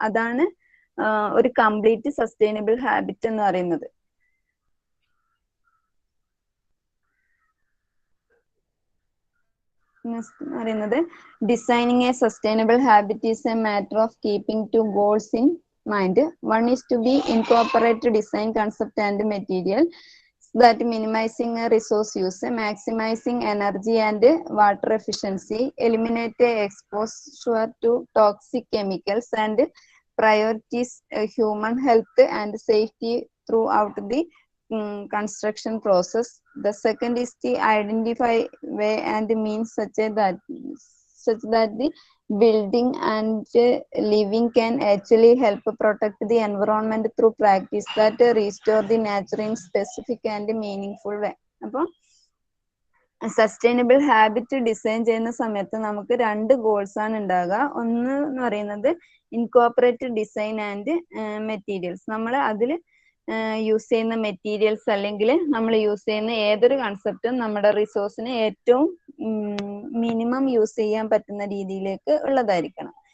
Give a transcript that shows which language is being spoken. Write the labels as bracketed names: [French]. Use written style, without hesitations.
[Malayalam] അതാണ് ഒരു complete sustainable habit എന്ന് പറയുന്നത്. [English] പറയുന്നത് designing a sustainable habit is a matter of keeping 2 goals in mind. One is to be incorporate design concept and material that minimizing resource use, maximizing energy and water efficiency, eliminate exposure to toxic chemicals, and prioritize human health and safety throughout the construction process. The second is to identify way and means such that such that the building and living can actually help protect the environment through practice that restore the nature in specific and meaningful way. [Malayalam] അപ്പോൾ sustainable habit design ചെയ്യുന്ന സമയത്ത് നമുക്ക് 2 goals ആണ് ഉണ്ടാകുക. ഒന്ന് എന്ന് പറയുന്നത് incorporate design and materials. നമ്മൾ അതിൽ യൂസ് ചെയ്യുന്ന മെറ്റീരിയൽസ് അല്ലെങ്കിൽ നമ്മൾ യൂസ് ചെയ്യുന്ന ഏതൊരു കൺസെപ്റ്റും നമ്മുടെ റിസോഴ്സിന് ഏറ്റവും മിനിമം യൂസ് ചെയ്യാൻ പറ്റുന്ന രീതിയിലേക്ക് ഉള്ളതായിരിക്കണം.